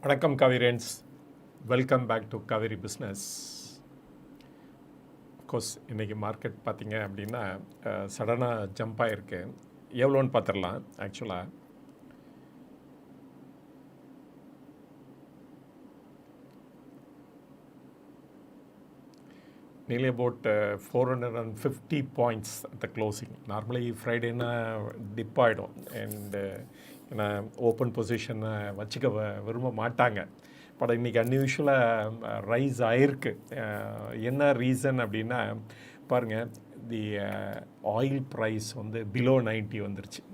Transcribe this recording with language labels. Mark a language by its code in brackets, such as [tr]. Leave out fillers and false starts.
[ta] வணக்கம் காவிரியன்ஸ், [en] Welcome back to Cauvery Business. [ta] Of course இன்றைக்கி market பார்த்திங்க அப்படின்னா சடனாக ஜம்ப் ஆகிருக்கு. எவ்வளோன்னு பார்த்துடலாம். ஆக்சுவலாக [en] nearly about 450 points at the closing. [ta] Normally ஃப்ரைடேனா tip ஆகிடும் அண்டு ஏன்னா ஓப்பன் பொசிஷனை வச்சுக்க விரும்ப மாட்டாங்க. பட் இன்றைக்கி அன்யூஷுவலாக ரைஸ் ஆகிருக்கு. என்ன ரீசன் அப்படின்னா பாருங்கள், [en] the oil price [ta] வந்து பிலோ 90 வந்துருச்சு.